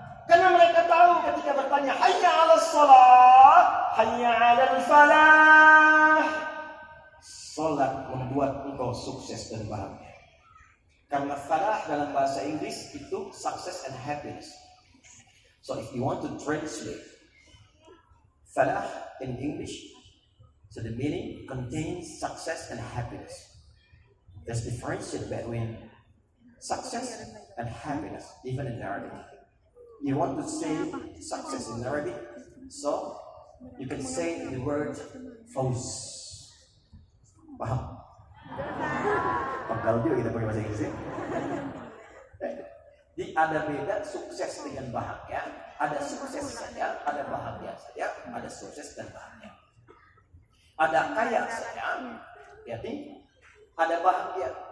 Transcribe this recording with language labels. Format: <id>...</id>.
<id>Karena mereka tahu ketika bertanya,</id> <ar>hayya 'alas shalah, hayya 'alal falah.</ar> <id>Salat membuat engkau sukses dan bahagia. Karena falah dalam bahasa Inggris itu</id> <en>success and happiness. So if you want to translate falah in English, so the meaning contains success and happiness. There's difference between success and happiness, even in Arabic. You want to say success in Arabic, so you can say the word fawz.</en> <id>Paham? Penggal juga kita pakai bahasa Inggris ya. Jadi ada beda sukses dengan bahagia, ada sukses saja, ada bahagia saja, ada sukses dan bahagia. Ada kaya saja, berarti ada bahagia.</id>